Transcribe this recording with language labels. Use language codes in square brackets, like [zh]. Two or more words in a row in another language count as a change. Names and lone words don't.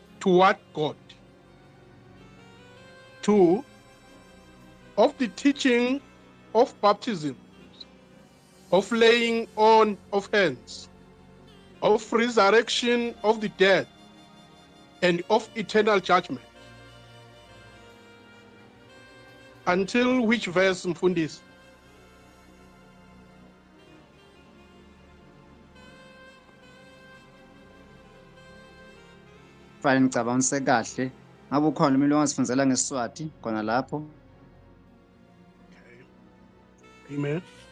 [en] 2, of the teaching of baptism, of laying on of hands, of resurrection of the dead, and of eternal judgment. Until which verse, Mfundisi? [ss] Fine, ngicabangise kahle. Ngabe ukhona umuntu ongasifundzela ngeSiswati khona lapho? Amen.